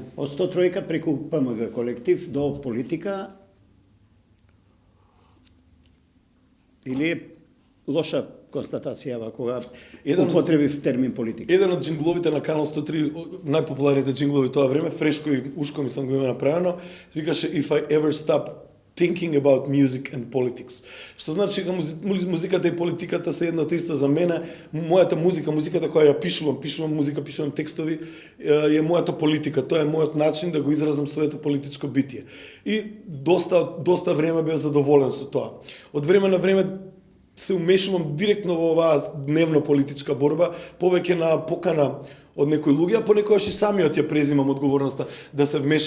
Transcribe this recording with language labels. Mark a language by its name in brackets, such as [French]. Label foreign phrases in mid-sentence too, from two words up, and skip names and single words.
[Macedonian] Од 103 преку ПМГ колектив до политика или е лоша констатација кога употребив термин политика? Еден од джингловите на Канал 103, најпопуларните джинглови тоа време, фрешко и ушко мислам го има направено, викаше [English] If I ever stop thinking about music and politics. [Macedonian] Што значи дека музиката и политиката се едно исто за мене. Мојата музиката која ја пишувам музика, пишувам текстови, е мојата политика. Тоа е мојот начин да го изразам своето политичко битие. И доста време бев задоволен со тоа. Од време на време се умешувам директно во оваа дневно политичка борба, повеќе на покана од некои луѓе, а понекогаш и самиот ја презимам одговорноста да се вмешам.